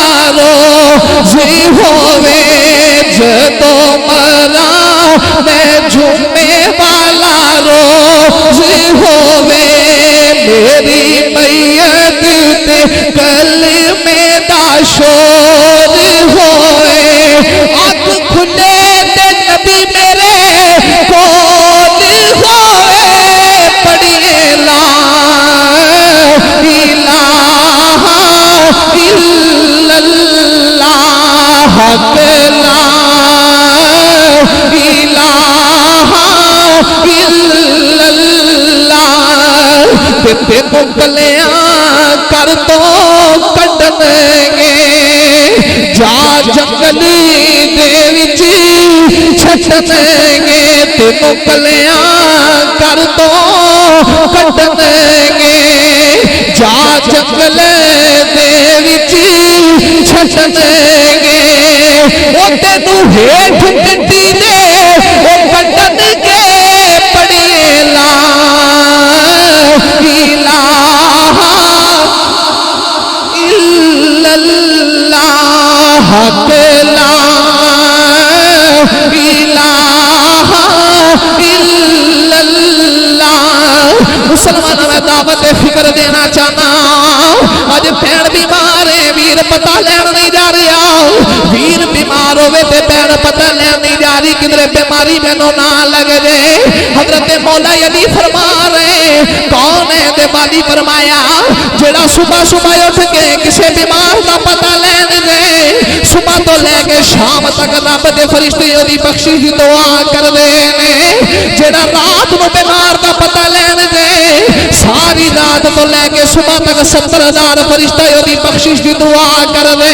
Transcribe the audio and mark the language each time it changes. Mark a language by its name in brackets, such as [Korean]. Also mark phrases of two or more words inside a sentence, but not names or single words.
[Punjabi] روزی ہووے، جدوں مرا میں جھومے والا روزی ہووے، میری میت تے کلمے دا شور ہوئے، اکھ کھلے تے نبی میرے کول ہوئے، پڑھیے لا [Arabic] إله إلا الله، حق لا إله إلا الله, [Punjabi] تے مکلیاں کر تو کڈھن گے، جا جنگلی دے وچ چھڈن گے، تے مکلیاں کر تو کڈھن گے، جا جنگل دے وچ چھڈن گے، او تینوں ہیٹھ گڈی دے او کڈھن گے، پڑھیے [Arabic] لا إله إلا الله، حق لا إله إلا الله. [Punjabi] مسلمان میں دعوت فکر دینا چاہنا، اج بھین بیمار ہے، ویر پتا لین نہیں جا رہا، ویر بیمار ہووے تے بھین پتا لین نہیں جا رہی، کدھرے بیماری مینوں نہ لگ جائے. حضرت مولا علی فرما رہے، کون ہے تے والی فرمایا، جیہڑا صبح صبح اٹھ کے کسی بیمار کا پتا لین جائے، صبح توں لے کے شام تک رب دے فرشتے اوہدی بخشش دی دعا کردے نے، جیہڑا رات نوں بیمار کا پتا لین جائے، ساری رات توں لے کے صبح تک 70,000 فرشتہ اوہدی بخشش دی دعا کردے.